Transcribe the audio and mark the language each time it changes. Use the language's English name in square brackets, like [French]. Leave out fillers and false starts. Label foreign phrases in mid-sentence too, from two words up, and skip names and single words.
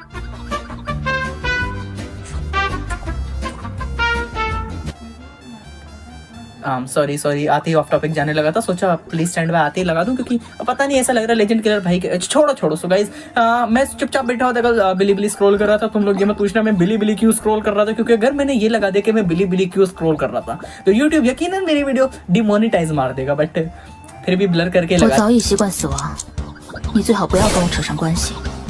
[Hindi] सॉरी आते ही [English] off topic [Hindi] जाने लगा था, सोचा [English] please stand by [Hindi] आते ही लगा दूं क्योंकि पता नहीं ऐसा लग रहा है लेजेंड किलर भाई के। छोड़ो [English] so guys, [Hindi] मैं चुपचाप बैठा हुआ था, बिली स्क्रॉल कर रहा था। तुम लोग ये मत पूछना मैं बिली क्यों स्क्रॉल कर रहा था, क्योंकि अगर मैंने ये लगा दिया कि मैं बिली क्यों स्क्रॉल कर रहा था तो यूट्यूब यकीनन मेरी [English] video demonetize [Hindi] मार देगा। बट फिर भी ब्लर करके लगा। [Chinese] 我早已习惯死亡，你最好不要跟我扯上关系。